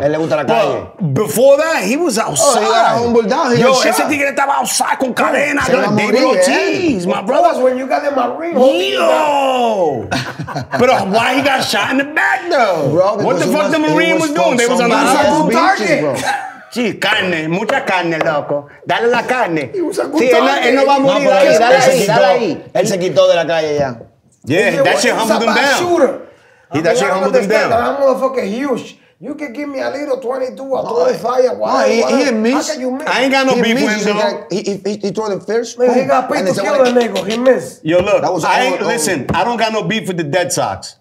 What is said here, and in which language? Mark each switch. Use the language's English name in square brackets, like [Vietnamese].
[English] But before that, he was outside. Humbled down. [Spanish] Yo, ese tigre estaba outside con cadena. [English] David Ortiz, my brother. That was when you got the Marine. Yo. But why he got shot in the back, though? Bro, what the fuck the Marine was doing? They was on the target. [Spanish] Sí, carne, mucha carne, loco. Dale la carne. Sí, él no va a morir ahí. Dale ahí. Él se quitó de la calle ya. [English] Yeah, that shit humbled him down. Shooter. That shit humbled him down. That motherfucker huge. You can give me a little 22 or 25. He missed. I ain't got no beef with him, though. He threw the first. Man, he got picked to kill the nigga. He missed. Yo, look, listen, I don't got no beef with the Dead Sox.